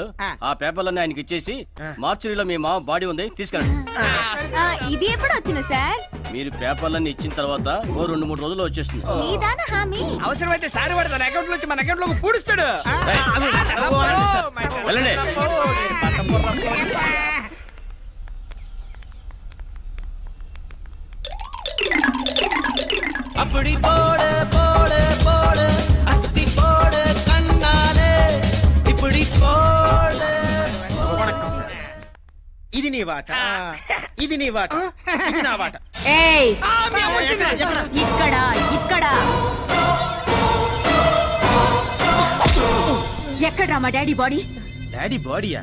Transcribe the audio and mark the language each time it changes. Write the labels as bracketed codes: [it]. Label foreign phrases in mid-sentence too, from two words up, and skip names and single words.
[te] ఆ పేపర్లన్నీ ఆయనకి ఇచ్చేసి మార్చురీలో మీ మామ బాడీ ఉంది, తీసుకెళ్ళండి. ఇది ఎప్పుడు వచ్చిన సార్? మీరు పేపర్లన్నీ ఇచ్చిన తర్వాత ఓ 2-3 రోజుల్లో వచ్చేస్తుంది. అవసరమైతే సార్ వాడు తన అకౌంట్ నుంచి మన అకౌంట్ లోకి పూడుస్తాడు. వెళ్ళండి. [ta] அப்படி போடு போடு போடு அஸ்தி போடு கண்ணாலே இப்படி போடு. [te] ఇది నీ వాట, ఇది నీ వాట, ఇది నా వాట. ఏయ్, ఇక్కడ ఇక్కడ ఎక్కడ్రా మా డాడీ బాడీ? డాడీ బాడీయా?